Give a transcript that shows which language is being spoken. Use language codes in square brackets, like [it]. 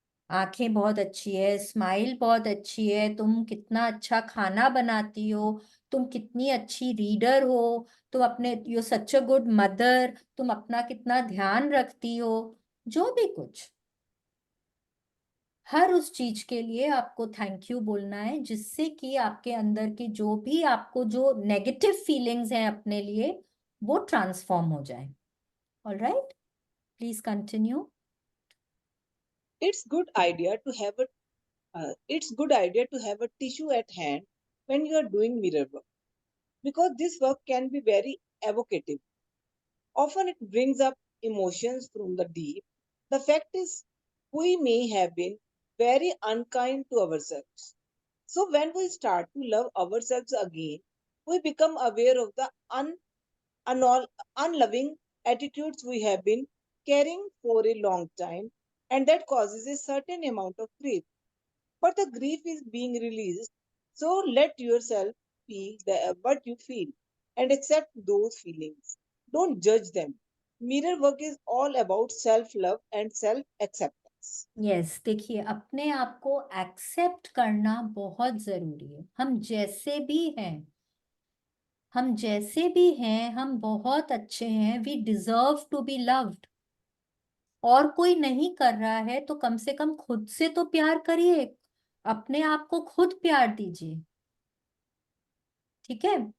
[hi] आंखें बहुत अच्छी है, स्माइल बहुत अच्छी है, तुम कितना अच्छा खाना बनाती हो, तुम कितनी अच्छी रीडर हो, तुम अपने [en] you such a good mother, [hi] तुम अपना कितना ध्यान रखती हो, जो भी कुछ, हर उस चीज के लिए आपको थैंक यू बोलना है, जिससे कि आपके अंदर की जो भी आपको जो नेगेटिव फीलिंग्स हैं अपने लिए वो ट्रांसफॉर्म हो जाए। [en] Alright, please continue. It's good idea to have a it's good idea to have a tissue at hand when you are doing mirror work, because this work can be very evocative. Often it brings up emotions from the deep. The fact is, we may have been very unkind to ourselves. So when we start to love ourselves again, we become aware of the unloving attitudes we have been carrying for a long time, and that causes a certain amount of grief. But the grief is being released, so let yourself feel what you feel and accept those feelings. Don't judge them. Mirror work is all about self love and self acceptance. [hi] Yes, देखिए अपने आप को accept करना बहुत जरूरी है। हम जैसे भी हैं, हम जैसे भी हैं, हम बहुत अच्छे हैं। [en] We deserve to be loved. [hi] और कोई नहीं कर रहा है तो कम से कम खुद से तो प्यार करिए, अपने आप को खुद प्यार दीजिए। ठीक है?